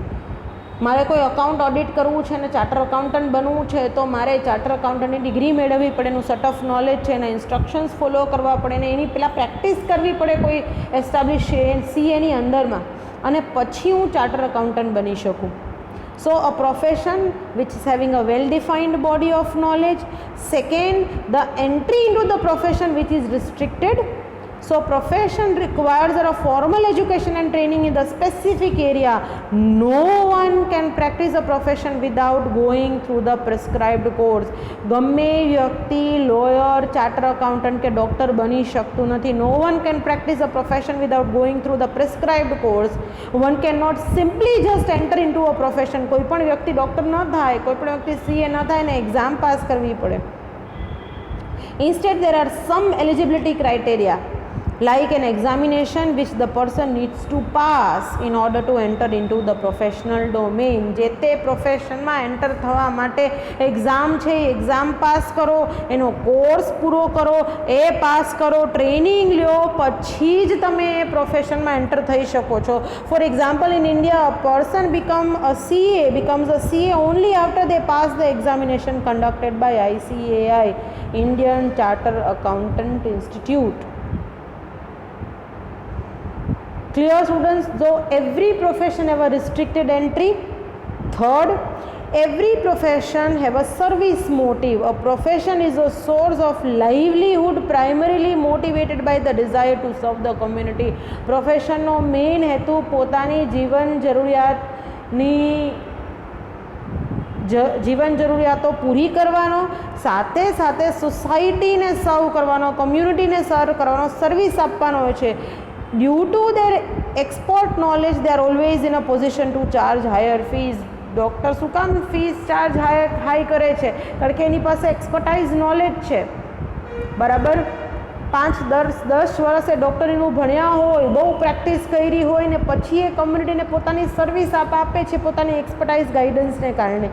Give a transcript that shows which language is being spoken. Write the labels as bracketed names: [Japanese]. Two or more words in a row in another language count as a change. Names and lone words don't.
[Gujarati] મારે કોઈ અકાઉન્ટ ઓડિટ કરવું છે અને [English] charter accountant [Gujarati] બનવું છે તો મારે [English] charter accountant's [Gujarati] ડિગ્રી મેળવવી પડે, એનું [English] set of knowledge [Gujarati] છે, એના ઇન્સ્ટ્રક્શન્સ ફોલો કરવા પડે, ને એની પહેલાં પ્રેક્ટિસ કરવી પડે કોઈ એસ્ટાબ્લિશ સીએની અંદરમાં, અને પછી હું [English] charter accountant [Gujarati] બની શકું. [English] So a profession which is having a well defined body of knowledge. Second, the entry into the profession which is restricted. So profession requires a formal education and training in the specific area. No one can practice a profession without going through the prescribed course. [Gujarati] ગમે વ્યક્તિ લોયર, [English] charter accountant [Gujarati] કે ડૉક્ટર બની શકતું નથી. [English] No one can practice a profession without going through the prescribed course. One cannot simply just enter into a profession. [Gujarati] કોઈ પણ વ્યક્તિ ડૉક્ટર ન થાય, કોઈ પણ વ્યક્તિ સીએ ન થાય ને [English] exam pass [Gujarati] કરવી પડે. [English] Instead, there are some eligibility criteria, like an examination which the person needs to pass in order to enter into the professional domain. [Gujarati] જે તે પ્રોફેશનમાં એન્ટર થવા માટે એક્ઝામ છે, [English] exam pass [Gujarati] કરો, એનો કોર્સ પૂરો કરો, એ પાસ કરો, ટ્રેનિંગ લ્યો, પછી જ તમે એ પ્રોફેશનમાં એન્ટર થઈ શકો છો. [English] For example, in India a person becomes a CA only after they pass the examination conducted by ICAI, Indian Charter Accountant Institute. Clear, students? So every profession have a restricted entry. Third, every profession have a service motive. A profession is a source of livelihood primarily motivated by the desire to serve the community. [Gujarati] Profession નો મેઇન હેતુ પોતાની જીવન જરૂરિયાતો પૂરી કરવાનો, સાથે સાથે સોસાયટીને સર્વ કરવાનો, કમ્યુનિટીને સર્વ કરવાનો, સર્વિસ આપવાનો હોય છે. [English] Due to their expert knowledge, they are always in a position to charge higher fees. [Gujarati] ડૉક્ટર શું કામ [English] fees charge high [Gujarati] કરે છે? કારણ કે એની પાસે [English] expertise knowledge [Gujarati] છે, બરાબર. 5-10 વર્ષે ડૉક્ટરીનું ભણ્યા હોય, બહુ પ્રેક્ટિસ કરી હોય ને પછી એ કમ્યુનિટીને પોતાની સર્વિસ આપે છે પોતાની એક્સપર્ટાઇઝ ગાઈડન્સને કારણે.